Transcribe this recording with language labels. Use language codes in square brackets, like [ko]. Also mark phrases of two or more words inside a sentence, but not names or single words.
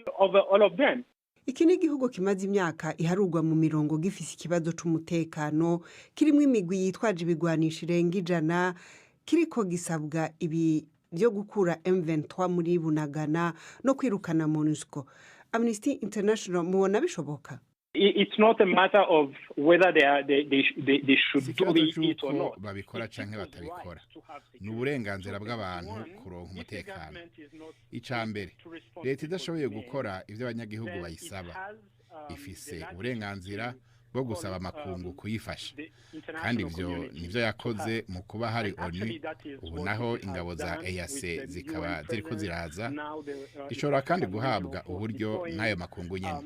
[rn] Iki ni igihugu kimaze imyaka iharurwa mu mirongo gifise ikibazo c'umutekano, kirimwo imigwi yitwaje ibigwanisho irenga 100, kiriko gisabwa ibi byo gukura M23 muri Bunagana no kwirukana MONUSCO. Amnesty International mubona bishoboka? [en] It's not a matter of whether they should do it or not. [rn] Babikora canke batabikora. Ni uburenganzira bw'abantu kuronka umutekano. Icambere, leta idashoboye gukora ivyo abanyagihugu bayisaba, ifise uburenganzira bwo gusaba amakungu kuyifasha. Kandi ivyo nivyo yakoze mu kuba hari ONU, ubu naho ingabo za EAC zikaba ziriko ziraza, ishobora kandi guhabwa uburyo n'ayo makungu nyene.